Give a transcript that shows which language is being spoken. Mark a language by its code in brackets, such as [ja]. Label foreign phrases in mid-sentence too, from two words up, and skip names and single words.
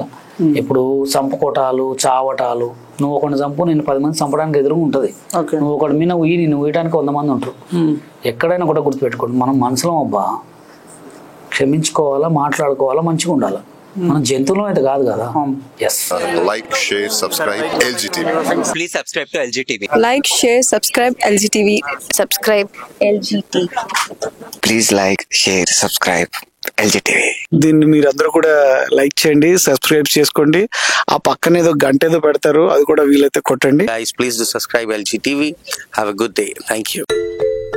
[te] ఇప్పుడు చంపుకోటాలు, చావటాలు, నువ్వు ఒకటి చంపు నేను 10 మంది చంపడానికి ఎదురుగా ఉంటుంది. నువ్వు ఒకటి మీద నువ్వు వేయడానికి 100 మంది ఉంటారు. ఎక్కడైనా కూడా గుర్తుపెట్టుకోండి, మనం మనసులో అబ్బా క్షమించుకోవాలా, మాట్లాడుకోవాలా, మంచిగా ఉండాలి. మనం జంతువులం అయితే కాదు కదా. ఎస్. [en] Like, share, subscribe LGTV. Please subscribe to LGTV. Like, share, subscribe LGTV. Subscribe LGTV. Please like, share, subscribe LGTV. [te] దీన్ని మీరందరూ కూడా లైక్ చేయండి, సబ్స్క్రైబ్ చేసుకోండి. ఆ పక్కన ఏదో గంట ఏదో పెడతారు, అది కూడా వీలైతే కొట్టండి. [en] Guys, please do subscribe LGTV. Have a good day. Thank you.